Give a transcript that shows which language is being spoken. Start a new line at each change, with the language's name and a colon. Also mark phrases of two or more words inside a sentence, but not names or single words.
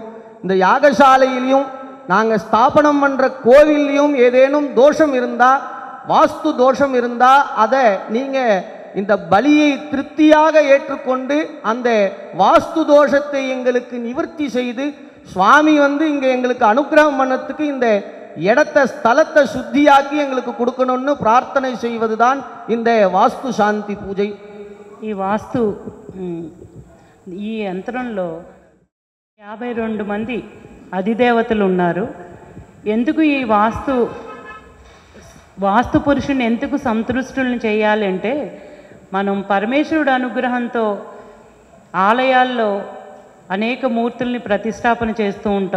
Tamil: இந்த யாகசாலையிலையும் நாங்கள் ஸ்தாபனம் பண்ணுற கோவில்லையும் ஏதேனும் தோஷம் இருந்தால், வாஸ்து தோஷம் இருந்தால் அதை நீங்கள் இந்த பலியை திருப்தியாக ஏற்றுக்கொண்டு அந்த வாஸ்து தோஷத்தை எங்களுக்கு நிவர்த்தி செய்து சுவாமி வந்து இங்கே எங்களுக்கு அனுக்கிரகம் பண்ணத்துக்கு இந்த இடத்த ஸ்தலத்தை சுத்தியாக்கி எங்களுக்கு கொடுக்கணும்னு பிரார்த்தனை செய்வது தான் இந்த வாஸ்து சாந்தி பூஜை.
Telugu: ఈ వాస్తు ఈ యంత్రంలో 52 మంది అధిదేవతలు ఉన్నారు. ఎందుకు ఈ వాస్తు పురుషుని ఎందుకు సంతృష్టుల్ని చేయాలంటే, మనం పరమేశ్వరుడు అనుగ్రహంతో ఆలయాల్లో అనేక మూర్తుల్ని ప్రతిష్టాపన చేస్తూ ఉంటాం.